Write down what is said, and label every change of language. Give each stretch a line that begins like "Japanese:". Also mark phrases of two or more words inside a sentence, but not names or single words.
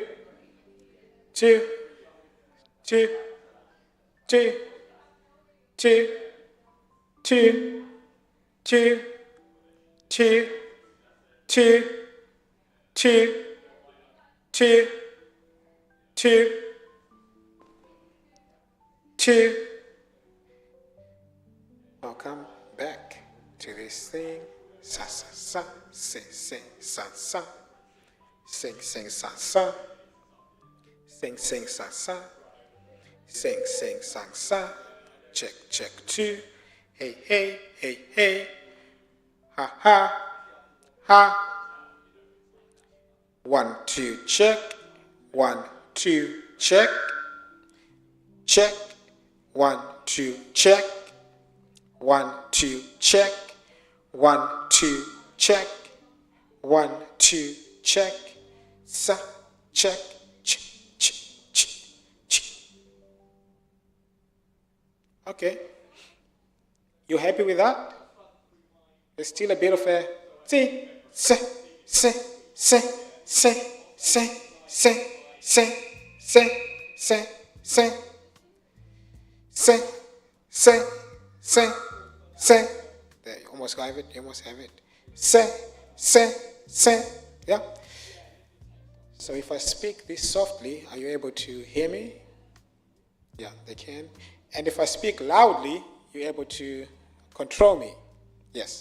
English: 2, 2, 2, 2, 2, 2, 2, 2, 2, 2, 2, 2. Welcome back to this thing. Sa sa sa, sing sa sa, sing sa sa, sing sa sa, sing sa sa. Check 2. Hey hey hey hey. Ha ha ha. 1 2 check. 1 2 check. Check. 1 2 check. 1 2 check. 1 2 check. 1 2 check. Sa check, ch, ch, ch, ch. Okay. You happy with that? There's still a bit of a see, say, say, say, say, say, say, say, say, say, say, say, say, say, say. There, you almost have it, you almost have it. Say, say, say, yeah? So if I speak this softly, are you able to hear me? Yeah, they can. And if I speak loudly, you're able to control me? Yes.